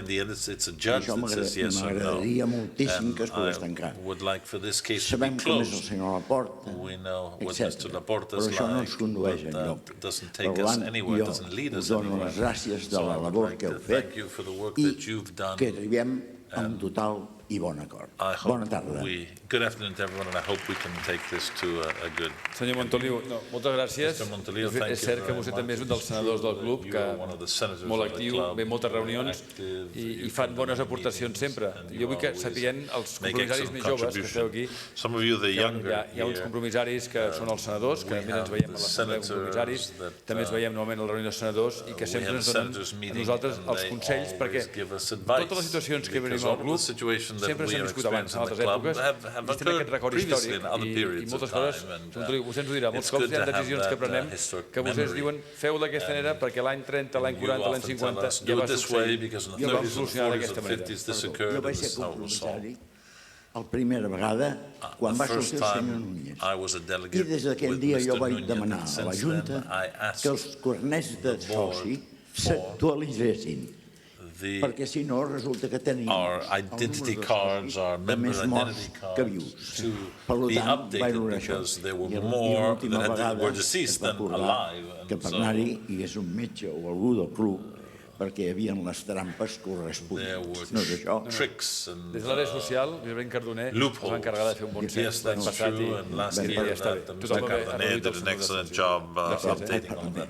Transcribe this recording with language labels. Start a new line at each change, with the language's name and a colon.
Catalan: Això m'agradaria moltíssim que es pogués tancar. Sabem com és el senyor Laporta, etc. Però això no ens condueix enlloc. Per tant, jo us dono les gràcies de la labor que heu fet i que arribem a un total i bon acord. Bona tarda.
English: Good afternoon to everyone, and I hope we can take this to a good...
Catalan: Senyor Montoliu, moltes gràcies. És cert que vostè també és un dels senadors del club, que molt actiu, ve a moltes reunions i fan bones aportacions sempre. Jo vull que sapiguem els compromissaris més joves que esteu aquí, hi ha uns compromissaris que són els senadors, que també ens veiem a l'assemblea de compromissaris, també ens veiem normalment a la reunió de senadors i que sempre ens donen a nosaltres els consells, perquè totes les situacions que venim al club sempre s'han viscut abans, en altres èpoques, i estem aquest record històric i moltes coses, vostè ens ho dirà, molts cops hi ha decisions que prenem que vostès diuen feu d'aquesta manera perquè l'any 30, l'any 40, l'any 50 ja va succeir i el vam solucionar d'aquesta manera. Jo vaig ser compromissari la primera vegada quan va sortir el senyor Núñez i des d'aquell dia jo vaig demanar a la Junta que els carnets de soci s'actualitzessin, perquè si no resulta que tenim
English: identity cards, our members' identity cards, to be updated because there were more that were deceased than alive.
Catalan: Que per anar-hi hi hagués un metge o algú del club perquè hi havia les trampes corresponents. No és això? Des de l'àrea social, Josep Cardoner es va encarregar de fer un bon cens l'any passat i ja està bé. Tothom va
English: did an excellent job updating all that.